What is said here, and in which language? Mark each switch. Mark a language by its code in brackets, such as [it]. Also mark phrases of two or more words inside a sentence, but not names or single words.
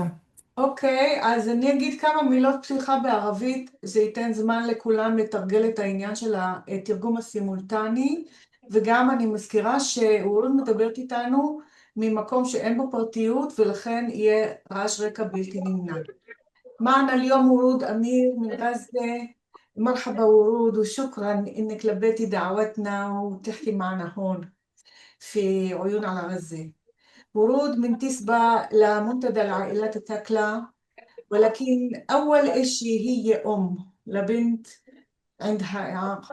[he] אוקיי, אז אני אגיד כמה מילות פתיחה בערבית, זה ייתן זמן לכולם לתרגל את העניין של התרגום הסימולטני, וגם אני מזכירה שאורון מדברת איתנו ממקום שאין בו פרטיות, ולכן יהיה רעש רקע בלתי נמנע. [ar] معنا اليوم ورود أمير من غزة. مرحبا ورود، وشكرا إنك لبيتي دعوتنا وتحكي معنا هون في عيون على غزة. ورود منتسبة لمنتدى العائلات الثكلى، ولكن أول إشي هي أم لبنت عندها إعاقة.